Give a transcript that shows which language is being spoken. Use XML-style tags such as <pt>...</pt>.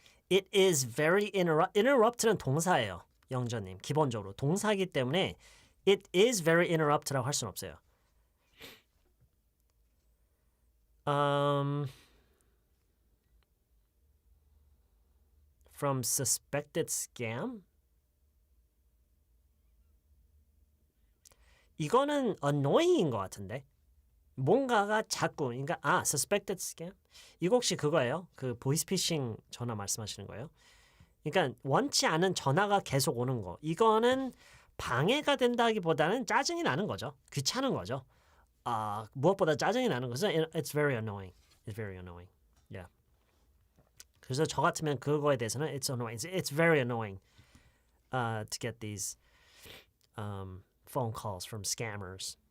<en>It is very interrupt는</en> <ko>동사예요. 영전님, 기본적으로 동사이기 때문에</ko> <en>it is very interrupt</en> <ko>라고 할 수는 없어요.</ko> <en>From suspected scam?</en> <ko>이거는 annoying인 것 같은데. 뭔가가 자꾸, 그러니까</ko> <en>suspected scam?</en> <ko>이거 혹시 그거예요? 그 보이스피싱 전화 말씀하시는 거예요? 그러니까 원치 않은 전화가 계속 오는 거. 이거는 방해가 된다기보다는 짜증이 나는 거죠. 귀찮은 거죠. 무엇보다 짜증이 나는 것은</ko> <en>it's very annoying. It's very annoying. Yeah.</en> <ko>그래서 저 같으면 그거에 대해서는</ko> <en>it's annoying. It's very annoying to get these phone calls from scammers.</en>